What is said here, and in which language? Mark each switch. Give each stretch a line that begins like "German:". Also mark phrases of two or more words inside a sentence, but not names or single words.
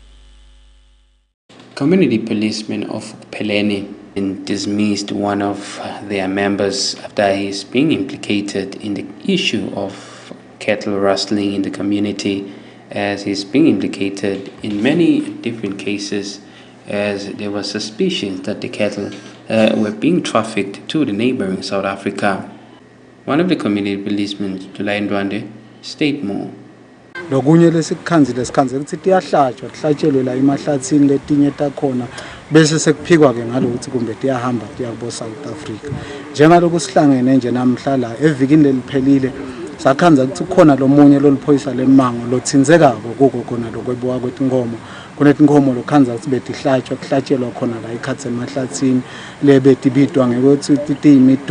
English: Community policemen of Upeleni dismissed one of their members after he is being implicated in the issue of cattle rustling in the community, as he's being implicated in many different cases, as there was suspicion that the cattle were being trafficked to the neighboring South Africa. One of the community policemen, July Ndwande, state more.
Swati: Lokunye lesikhanzile ukuthi tiyahlatshwa kuhlatshelwe la emahlathini letinye takhona bese sekuphikwa ke ngalokuthi kumbe tiyahamba tiyakubo South Africa. Njengaloku sihlangene nje namhla la evikini leliphelile sakhanza ukuthi khona lomunye loliphoyisa lemango lothinzekako kuko khona lokwebuka kwetinkomo kunetinkomo lokhanza ukuthi betihlatshwa kuhlatshelwa khona la ikhathe emahlathini lebetibitwa ngekuthi tiyimidu.